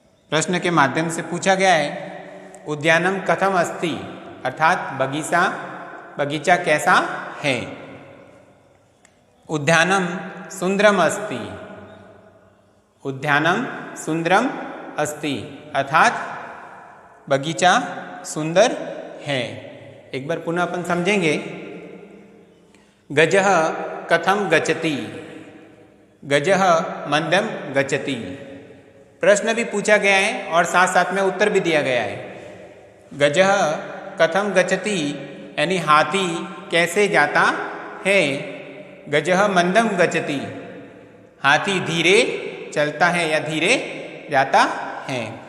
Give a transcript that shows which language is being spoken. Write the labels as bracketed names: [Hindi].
[Hindi] प्रश्न के माध्यम से पूछा गया है [Sanskrit] उद्यानम कथम अस्ति, [Hindi] अर्थात बगीचा कैसा है। [Sanskrit] उद्यानम सुंदरम अस्ति, उद्यानम सुंदरम अस्ति, [Hindi] अर्थात बगीचा सुंदर है। एक बार पुनः अपन समझेंगे। [Sanskrit] गजः कथम गच्छति, गजः मंदम गच्छति। [Hindi] प्रश्न भी पूछा गया है और साथ साथ में उत्तर भी दिया गया है। [Sanskrit] गजः कथम गच्छति [Hindi] यानी हाथी कैसे जाता है। [Sanskrit] गजः मंदम गच्छति, [Hindi] हाथी धीरे चलता है या धीरे जाता है।